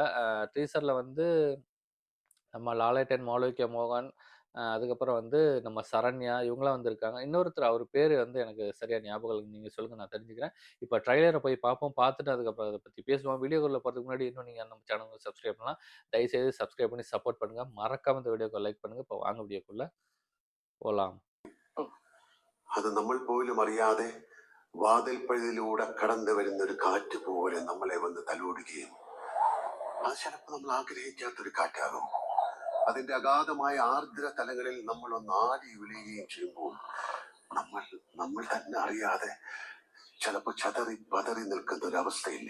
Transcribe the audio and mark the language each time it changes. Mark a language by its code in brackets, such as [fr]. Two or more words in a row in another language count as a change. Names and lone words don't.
[ta] டீசர்ல வந்து நம்ம லாலேட்டன், மாளவிகா மோகன், அதுக்கப்புறம் வந்து நம்ம சரண்யா இவங்கலாம் வந்திருக்காங்க. இன்னொருத்தர் அவர் பேரு வந்து எனக்கு சரியா ஞாபகம் இல்ல. நீங்க சொல்லுங்க நான் தெரிஞ்சுக்கிறேன். இப்ப ட்ரைலர போய் பார்ப்போம். பார்த்துட்டு அதுக்கப்புறம் அத பத்தி பேசுவோம். வீடியோக்குள்ள போறதுக்கு முன்னாடி இன்னும் நீங்க நம்ம சேனலுக்கு சப்ஸ்கிரைப் பண்ணலாம். தயவுசெய்து சப்ஸ்கிரைப் பண்ணி சப்போர்ட் பண்ணுங்க. மறக்காம இந்த வீடியோக்கு லைக் பண்ணுங்க. இப்போ வாங்க வீடியோக்குள்ள പോലാം. [ml] അത് നമ്മൾ പോലും അറിയാതെ വാതിൽപ്പഴുതിലൂടെ കടന്നു വരുന്ന ഒരു കാറ്റ് പോലെ നമ്മളെ വന്ന് തലോടുകയും അത് ചിലപ്പോൾ നമ്മൾ ആഗ്രഹിക്കാത്തൊരു കാറ്റാകും. അതിന്റെ അഗാധമായ ആർദ്ര തലങ്ങളിൽ നമ്മൾ ഒന്ന് ആടി ഉലയുകയും ചെയ്യുമ്പോൾ നമ്മൾ നമ്മൾ തന്നെ അറിയാതെ ചിലപ്പോൾ ചതറി പതറി നിൽക്കുന്ന ഒരു അവസ്ഥയില്ലേ?